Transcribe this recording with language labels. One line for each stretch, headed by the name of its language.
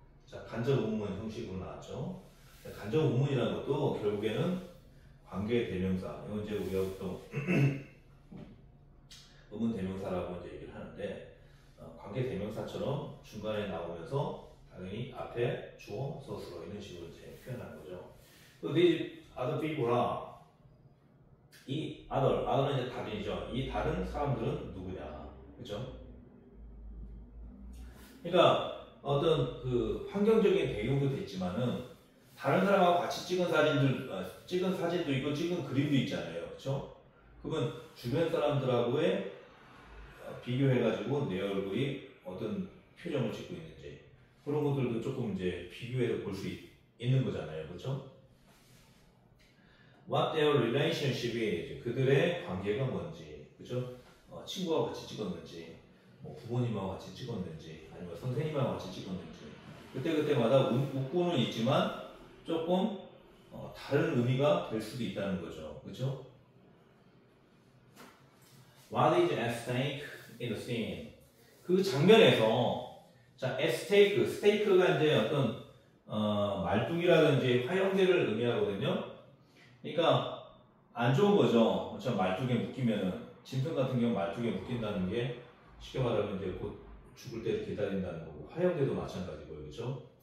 Korean: 자, 간접 의문 형식으로 나왔죠. 간접 의문이라는 것도 결국에는 관계 대명사. 이건 이제 우리가 또 의문 대명사라고 이제 얘기를 하는데 관계 대명사처럼 중간에 나오면서 당연히 앞에 주어, 서술어 이런 식으로 이제 표현하는 거죠.
English: So these other people are
Korean: 이 other는 이제 다른이죠. 이 다른 사람들은 누구냐, 그렇죠? 그러니까 어떤 그 환경적인 배경도 있지만은 다른 사람하고 같이 찍은 사진도 있고 찍은 그림도 있잖아요, 그렇죠? 그건 주변 사람들하고의 비교해가지고 내 얼굴이 어떤 표정을 짓고 있는지 그런 것들도 조금 이제 비교해서 볼 수 있는 거잖아요, 그렇죠?
English: What their relationship is.
Korean: 그들의 관계가 뭔지, 그죠? 친구와 같이 찍었는지, 뭐 부모님하고 같이 찍었는지, 아니면 선생님하고 같이 찍었는지. 그때그때마다 웃고는 있지만 조금 다른 의미가 될 수도 있다는 거죠, 그죠?
English: What is at stake in the scene?
Korean: 그 장면에서 자, at stake, stake가 이제 어떤 말뚝이라든지 화형제를 의미하거든요. 그러니까 안 좋은 거죠. 저 말뚝에 묶이면은 짐승 같은 경우 말뚝에 묶인다는 게 쉽게 말하면 이제 곧 죽을 때 기다린다는 거고 화형제도 마찬가지고요, 그렇죠?